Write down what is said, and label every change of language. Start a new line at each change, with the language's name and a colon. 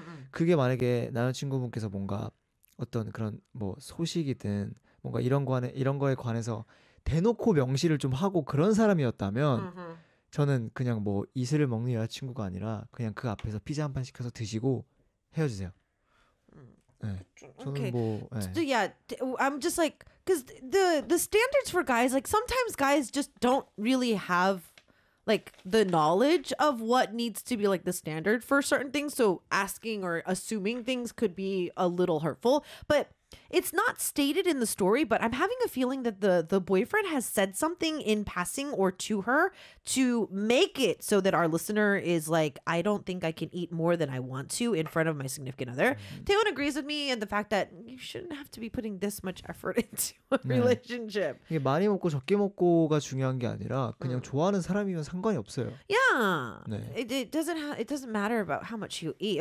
Korean: 그게 만약에 남자친구분께서 뭔가 어떤 그런 뭐 소식이든 뭔가 이런 거에 관해서 대놓고 명시를 좀 하고 그런 사람이었다면 저는 그냥 뭐 이슬을 먹는 여자친구가 아니라 그냥 그 앞에서 피자 한 판 시켜서 드시고 헤어지세요. 네. 저는 okay. 뭐, 네.
English: So, yeah, I'm just like, because the standards for guys, like sometimes guys just don't really have like the knowledge of what needs to be like the standard for certain things. So asking or assuming things could be a little hurtful. But it's not stated in the story, but I'm having a feeling that the boyfriend has said something in passing or to her to make it so that our listener is like, I don't think I can eat more than I want to in front of my significant other. Mm-hmm. Taewon agrees with me and the fact that you shouldn't have to be putting this much effort into a 네. relationship.
Korean: 이게 많이 먹고 적게 먹고가 중요한 게 아니라 그냥 좋아하는 사람이면 상관이 없어요.
English: Yeah.
Korean: 네.
English: It doesn't matter about how much you eat.